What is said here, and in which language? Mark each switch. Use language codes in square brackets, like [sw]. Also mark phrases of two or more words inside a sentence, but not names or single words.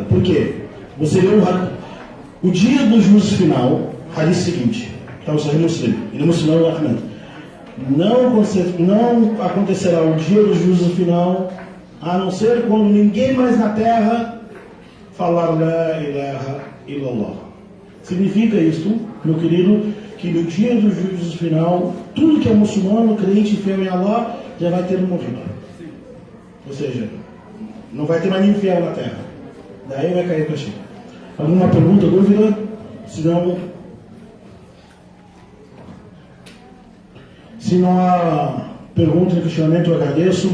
[pt] Por quê? Você lê o dia do juízo final, hadith seguinte, está o Sahih Muslim, e no Muslim Ahmed. Não acontecerá o dia do juízo final, a não ser quando ninguém mais na terra falar [ar] لا إله إلا الله. [pt] Significa isto, meu querido, que no dia do juízo final, tudo que é muçulmano, crente, fiel em Allah, já vai ter morrido. Ou seja, não vai ter mais ninguém fiel na terra. Daí vai cair para ti. Alguma pergunta, dúvida? Se não há pergunta e questionamento, eu agradeço.